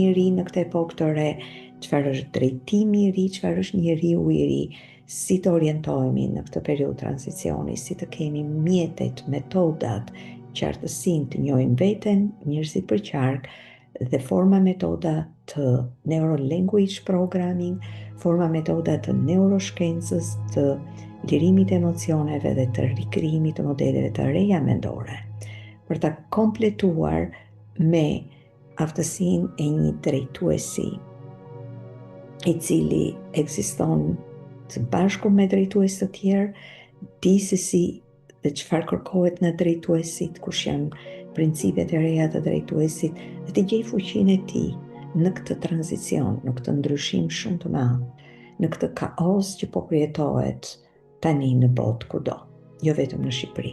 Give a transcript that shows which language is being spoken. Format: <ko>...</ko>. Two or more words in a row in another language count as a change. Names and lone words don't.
<sq>i ri në këtë epokë të re, çfarë është drejtimi i ri, çfarë është njeriu i ri, si të orientohemi në këtë periudhë tranzicioni, si të kemi mjetet, metodat, qartësinë të njohim veten, njerëzit për qark, dhe forma metoda të</sq> <en>neuro-language programming,</en> <sq>forma metoda të neuroshkencës, të lirimit e emocioneve dhe të rikrijimit të modeleve të reja mendore, për ta kompletuar me aftësinë e një drejtuesi i cili ekziston së bashku me drejtues të tjerë, di se si dhe çfarë kërkohet nga drejtuesit, kush janë principet e reja të drejtuesit, dhe të gjej fuqinë e tij në këtë tranzicion, në këtë ndryshim shumë të madh, në këtë kaos që po përjetohet tani në botë kudo, jo vetëm në Shqipëri.</sq>